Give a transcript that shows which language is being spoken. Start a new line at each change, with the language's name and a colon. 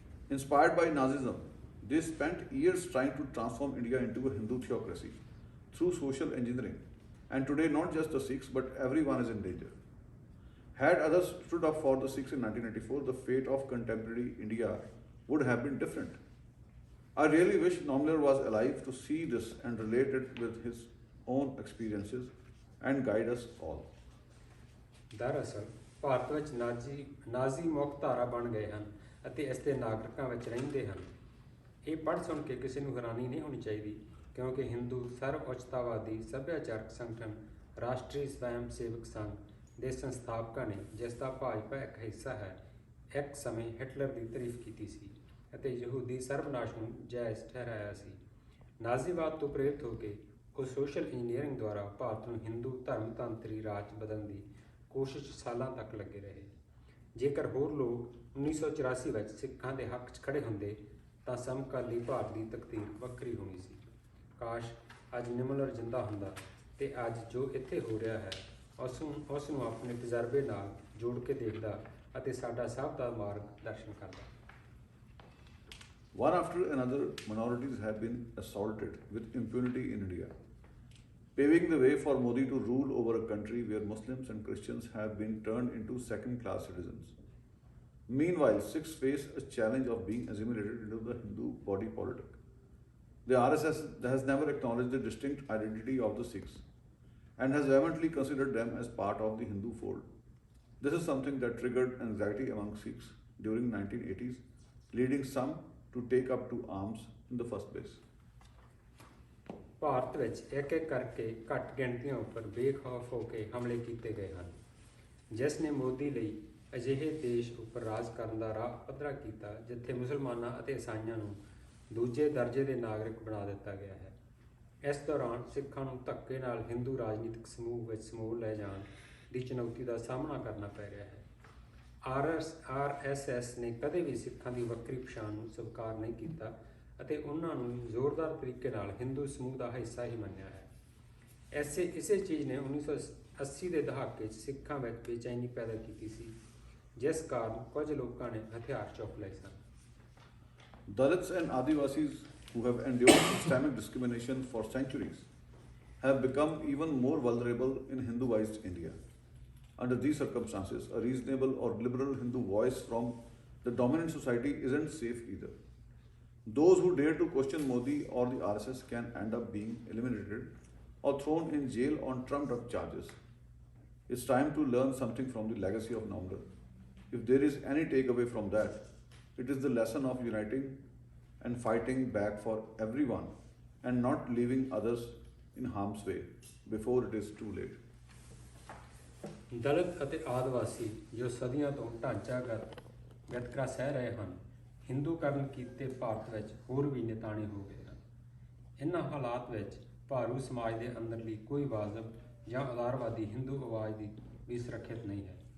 English: Inspired by Nazism, they spent years trying to transform India into a Hindu theocracy through social engineering, and today not just the Sikhs but everyone is in danger. Had others stood up for the Sikhs in 1984, the fate of contemporary India would have been different. I really wish Nomler was alive to see this and relate it with his own experiences and guide us all.
Punjabi: ਦਰਅਸਲ ਭਾਰਤ ਵਿੱਚ ਨਾਜ਼ੀ ਮੁੱਖ ਧਾਰਾ ਬਣ ਗਏ ਹਨ ਅਤੇ ਇਸ ਦੇ ਨਾਗਰਿਕਾਂ ਵਿੱਚ ਰਹਿੰਦੇ ਹਨ। ਇਹ ਪੜ੍ਹ ਸੁਣ ਕੇ ਕਿਸੇ ਨੂੰ ਹੈਰਾਨੀ ਨਹੀਂ ਹੋਣੀ ਚਾਹੀਦੀ, ਕਿਉਂਕਿ ਹਿੰਦੂ ਸਰਵ ਉੱਚਤਾਵਾਦੀ ਸੱਭਿਆਚਾਰਕ ਸੰਗਠਨ ਰਾਸ਼ਟਰੀ ਸਵੈਮ ਸੇਵਕ ਸੰਘ ਦੇ ਸੰਸਥਾਪਕਾਂ ਨੇ, ਜਿਸ ਦਾ ਭਾਜਪਾ ਇੱਕ ਹਿੱਸਾ ਹੈ, ਇੱਕ ਸਮੇਂ ਹਿਟਲਰ ਦੀ ਤਾਰੀਫ ਕੀਤੀ ਸੀ ਅਤੇ ਯਹੂਦੀ ਸਰਵਨਾਸ਼ ਨੂੰ ਜਾਇਜ਼ ਠਹਿਰਾਇਆ ਸੀ। ਨਾਜ਼ੀਵਾਦ ਤੋਂ ਪ੍ਰੇਰਿਤ ਹੋ ਕੇ ਉਹ ਸੋਸ਼ਲ ਇੰਜੀਨੀਅਰਿੰਗ ਦੁਆਰਾ ਭਾਰਤ ਨੂੰ ਹਿੰਦੂ ਧਰਮਤੰਤਰੀ ਰਾਜ ਬਦਲਣ ਦੀ ਕੋਸ਼ਿਸ਼ ਸਾਲਾਂ ਤੱਕ ਲੱਗੇ ਰਹੇ। ਜੇਕਰ ਹੋਰ ਲੋਕ 1984 ਵਿੱਚ ਸਿੱਖਾਂ ਦੇ ਹੱਕ 'ਚ ਖੜੇ ਹੁੰਦੇ ਤਾਂ ਸਮਕਾਲੀ ਭਾਰਤ ਦੀ ਤਕਦੀਰ ਵੱਖਰੀ ਹੋਣੀ ਸੀ। ਕਾਸ਼ ਅੱਜ ਨਿਮਲਰ ਜਿੰਦਾ ਹੁੰਦਾ ਤੇ ਅੱਜ ਜੋ ਇੱਥੇ ਹੋ ਰਿਹਾ ਹੈ ਉਸ ਨੂੰ ਆਪਣੇ ਤਜਰਬੇ ਨਾਲ ਜੋੜ ਕੇ ਦੇਖਦਾ ਅਤੇ ਸਾਡਾ ਸਭ ਦਾ ਮਾਰਗ ਦਰਸ਼ਨ ਕਰਦਾ।
English: One after another, minorities have been assaulted with impunity in India, paving the way for Modi to rule over a country where Muslims and Christians have been turned into second-class citizens. Meanwhile, Sikhs face a challenge of being assimilated into the Hindu body politic. The RSS has never acknowledged the distinct identity of the Sikhs and has vehemently considered them as part of the Hindu fold. This is something that triggered anxiety among Sikhs during 1980s, leading some to take up to arms in the first place.
Punjabi: Bharat ਵਿੱਚ ਇੱਕ ਇੱਕ ਕਰਕੇ ਘੱਟ ਗਿਣਤੀਆਂ ਉੱਪਰ ਬੇਖੌਫ ਹੋ ਕੇ ਹਮਲੇ ਕੀਤੇ ਗਏ ਹਨ, ਜਿਸ ਨੇ ਮੋਦੀ ਲਈ ਅਜਿਹੇ ਦੇਸ਼ ਉੱਪਰ ਰਾਜ ਕਰਨ ਦਾ ਰਾਹ ਪੱਧਰਾ ਕੀਤਾ ਜਿੱਥੇ ਮੁਸਲਮਾਨਾਂ ਅਤੇ ਈਸਾਈਆਂ ਨੂੰ ਦੂਜੇ ਦਰਜੇ ਦੇ ਨਾਗਰਿਕ ਬਣਾ ਦਿੱਤਾ ਗਿਆ ਹੈ। ਇਸ ਦੌਰਾਨ ਸਿੱਖਾਂ ਨੂੰ ਧੱਕੇ ਨਾਲ ਹਿੰਦੂ ਰਾਜਨੀਤਿਕ ਸਮੂਹ ਵਿੱਚ ਸਮੂਹ ਲੈ ਜਾਣ ਦੀ ਚੁਣੌਤੀ ਦਾ ਸਾਹਮਣਾ ਕਰਨਾ ਪੈ ਰਿਹਾ ਹੈ। RSS ਨੇ ਕਦੇ ਵੀ ਸਿੱਖਾਂ ਦੀ ਵੱਖਰੀ ਪਛਾਣ ਨੂੰ ਸਵੀਕਾਰ ਨਹੀਂ ਕੀਤਾ ਅਤੇ ਉਹਨਾਂ ਨੂੰ ਜ਼ੋਰਦਾਰ ਤਰੀਕੇ ਨਾਲ ਹਿੰਦੂ ਸਮੂਹ ਦਾ ਹਿੱਸਾ ਹੀ ਮੰਨਿਆ ਹੈ। ਇਸੇ ਚੀਜ਼ ਨੇ 1980 ਦੇ ਦਹਾਕੇ 'ਚ ਸਿੱਖਾਂ ਵਿੱਚ ਬੇਚੈਨੀ ਪੈਦਾ ਕੀਤੀ ਸੀ, ਜਿਸ ਕਾਰਨ ਕੁਝ ਲੋਕਾਂ ਨੇ ਹਥਿਆਰ ਚੁੱਕ ਲਏ ਸਨ।
English: Dalits and Adivasis, who have endured systemic discrimination for centuries, have become even more vulnerable in Hinduized India. Under these circumstances, a reasonable or liberal Hindu voice from the dominant society isn't safe either. Those who dare to question Modi or the RSS can end up being eliminated or thrown in jail on trumped-up charges. It's time to learn something from the legacy of Naumdar. If there is any takeaway from that, it is the lesson of uniting and fighting back for everyone and not leaving others in harm's way before it is too late.
Punjabi: ਦਲਿਤ ਅਤੇ ਆਦਿਵਾਸੀ ਜੋ ਸਦੀਆਂ ਤੋਂ ਢਾਂਚਾਗਤ ਵਿਤਕਰਾ ਸਹਿ ਰਹੇ ਹਨ, ਹਿੰਦੂਕਰਨ ਕੀਤੇ ਭਾਰਤ ਵਿੱਚ ਹੋਰ ਵੀ ਨਿਤਾਣੇ ਹੋ ਗਏ ਹਨ। ਇਨ੍ਹਾਂ ਹਾਲਾਤ ਵਿੱਚ ਭਾਰੂ ਸਮਾਜ ਦੇ ਅੰਦਰਲੀ ਕੋਈ ਵਾਜਬ ਜਾਂ ਉਦਾਰਵਾਦੀ ਹਿੰਦੂ ਆਵਾਜ਼ ਦੀ ਵੀ ਸੁਰੱਖਿਅਤ ਨਹੀਂ ਹੈ।